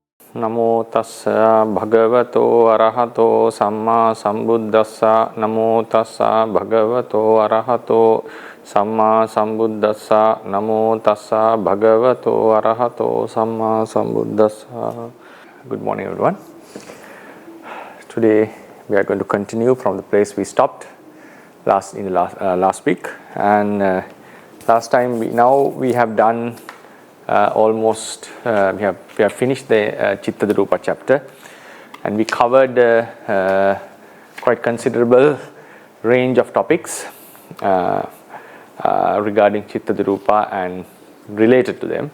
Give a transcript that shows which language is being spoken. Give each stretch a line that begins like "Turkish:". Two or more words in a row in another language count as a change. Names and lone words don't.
Pali: Namo tassa bhagavato arahato samma sambuddhassa. Namo tassa bhagavato arahato samma sambuddhassa. Namo tassa bhagavato arahato samma sambuddhassa.
English: Good morning, everyone. Today we are going to continue from the place we stopped last week, and last time we have done almost we have finished the Chitta Rūpa chapter, and we covered quite considerable range of topics regarding Chitta Rūpa and related to them.